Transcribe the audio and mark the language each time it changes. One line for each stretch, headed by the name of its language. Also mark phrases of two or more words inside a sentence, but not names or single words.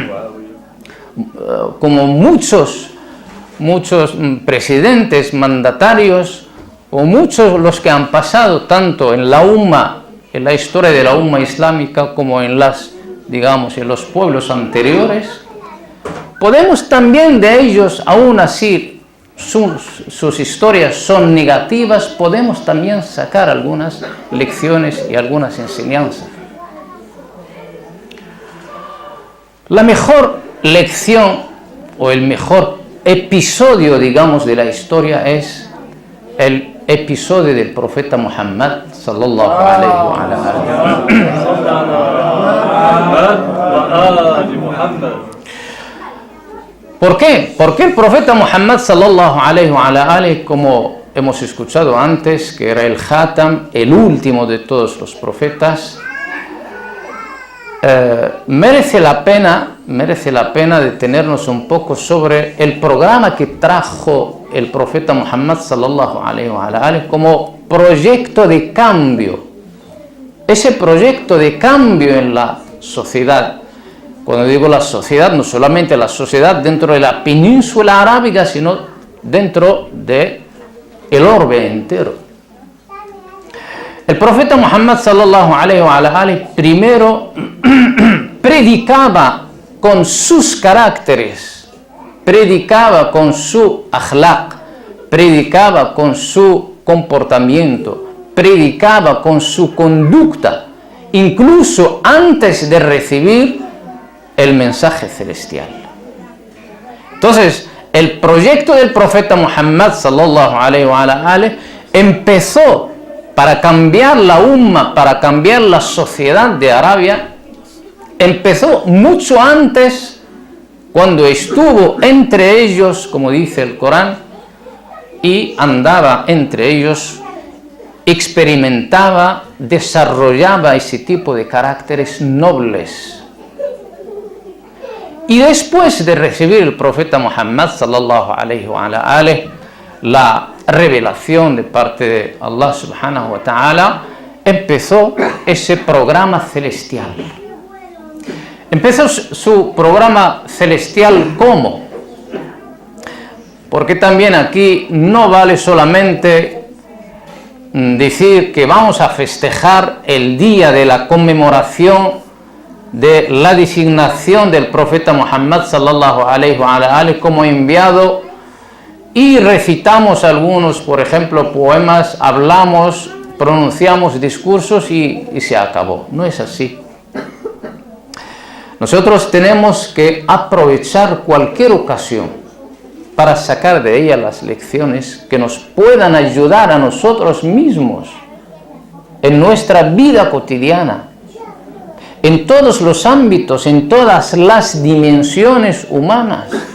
Spanish: muchos presidentes, mandatarios, o muchos los que han pasado tanto en la historia de la umma islámica, como en los pueblos anteriores, podemos también de ellos, aún así sus historias son negativas, podemos también sacar algunas lecciones y algunas enseñanzas. La mejor lección o el mejor episodio, digamos, de la historia es el episodio del profeta Muhammad
Arabic: صلى الله عليه وسلم.
Spanish: ¿Por qué? Porque el profeta Muhammad
Arabic: صلى الله عليه وسلم,
Spanish: como hemos escuchado antes, que era el Khatam, el último de todos los profetas, merece la pena detenernos un poco sobre el programa que trajo el profeta Muhammad
Arabic: صلى الله عليه وسلم
Spanish: como proyecto de cambio. Ese proyecto de cambio en la sociedad. Cuando digo la sociedad, no solamente la sociedad dentro de la península arábiga, sino dentro del orbe entero. El profeta Muhammad
Arabic: صلى الله عليه وسلم
Spanish: primero predicaba con sus caracteres, predicaba con su akhlaq, predicaba con su comportamiento, predicaba con su conducta, incluso antes de recibir el mensaje celestial. Entonces, el proyecto del profeta Muhammad
Arabic: صلى الله عليه وسلم
Spanish: empezó para cambiar la umma, para cambiar la sociedad de Arabia. Empezó mucho antes, cuando estuvo entre ellos, como dice el Corán, y andaba entre ellos, experimentaba, desarrollaba ese tipo de caracteres nobles. Y después de recibir el profeta Muhammad
Arabic: صلى الله عليه وسلم
Spanish: la revelación de parte de
Arabic: الله سبحانه وتعالى,
Spanish: empezó ese programa celestial. Empezó su programa celestial ¿cómo? Porque también aquí no vale solamente decir que vamos a festejar el día de la conmemoración de la designación del profeta Muhammad
Arabic: صلى الله عليه وسلم
Spanish: como enviado y recitamos algunos, por ejemplo, poemas, hablamos, pronunciamos discursos y se acabó. No es así. Nosotros tenemos que aprovechar cualquier ocasión para sacar de ella las lecciones que nos puedan ayudar a nosotros mismos en nuestra vida cotidiana, en todos los ámbitos, en todas las dimensiones humanas,